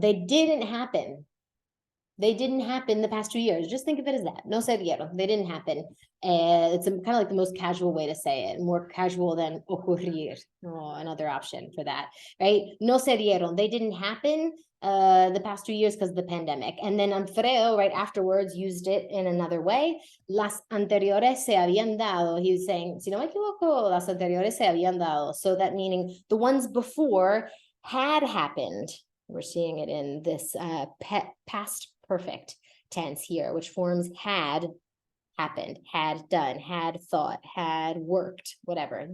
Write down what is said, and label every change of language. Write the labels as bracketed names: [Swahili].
[English] They didn't happen. They didn't happen the past 2 years. Just think of it as that. [Spanish] No se dieron. [English] They didn't happen. It's kind of like the most casual way to say it, more casual than ocurrir. Oh, another option for that, right? [Spanish] No se dieron. [English] They didn't happen the past 2 years because of the pandemic. And then Alfredo, right afterwards, used it in another way. [Spanish] Las anteriores se habían dado. [English] He was saying, [Spanish] si no me equivoco, las anteriores se habían dado. [English] So that meaning the ones before had happened. We're seeing it in this past perfect tense here, which forms had happened, had done, had thought, had worked, whatever.